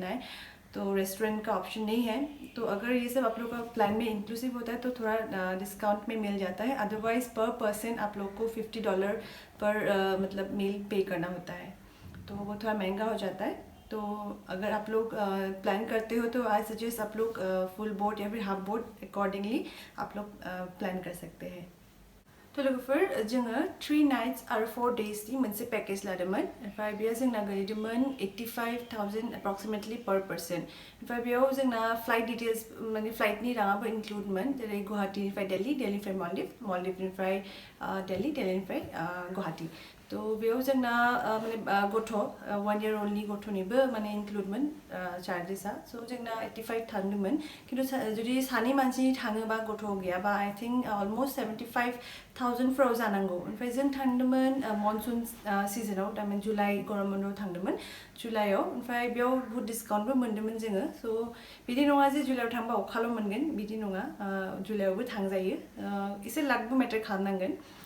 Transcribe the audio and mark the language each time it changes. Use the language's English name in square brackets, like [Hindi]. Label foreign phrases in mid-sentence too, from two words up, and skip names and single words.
[Hindi] है तो रेस्टोरेंट का ऑप्शन नहीं है तो अगर ये सब आप लोग का प्लान में इंक्लूसिव होता है तो थोड़ा डिस्काउंट में मिल जाता है अदरवाइज़ [English] per person [Hindi] आप लोग को $50 पर मतलब मील पे करना होता है तो वो थोड़ा महंगा हो जाता है तो अगर आप लोग प्लान करते हो तो [English] I suggest [Hindi] आप लोग [English] full boat [Hindi] या फिर [English] half boat [Hindi] अकॉर्डिंगली आप लोग प्लान कर सकते हैं [Bodo] तो लोगोफोर जोङो 3 नाइट्स आरो 4 डेजनि मोनसे पैकेज लादोंमोन ओमफ्राय बेयो जोंना गोलैदोंमोन 85,000 [English] approximately per person [Bodo] ओमफ्राय बेयाव जोंना [English] flight details [Bodo] माने फ्लाइटनि राङाबो इंक्लूडमोन जेरै गुवाहाटीनिफ्राय दिल्लीनिफ्राय मालदीवनिफ्राय दिल्लीनिफ्राय गुवाहाटी तो बेयाव जोंना माने गथ' [English] 1 year old [Bodo] नि गथ'निबो माने इंक्लूडमोन चार्जेसआ सो जोंना 85 थांदोंमोन किन्तु जुदि सानै मानसि थाङोबा गथ' गैयाबा [English] I think almost [Bodo] 75,000 फोराव जानांगौ ओमफ्राय जों थांदोंमोन मनसुन सिजनाव थारमाने जुलाइ गरम बन्द'आव थांदोंमोन जुलाइआव ओमफ्राय बेयाव बहुत डिस्काउन्टबो मोन्दोंमोन जोङो स' बिदि नङा जे जुलाइआव थांबा अखाल' मोनगोन बिदि नङा जुलाइआवबो थांजायो एसे लाकबो मेटार खालामनांगोन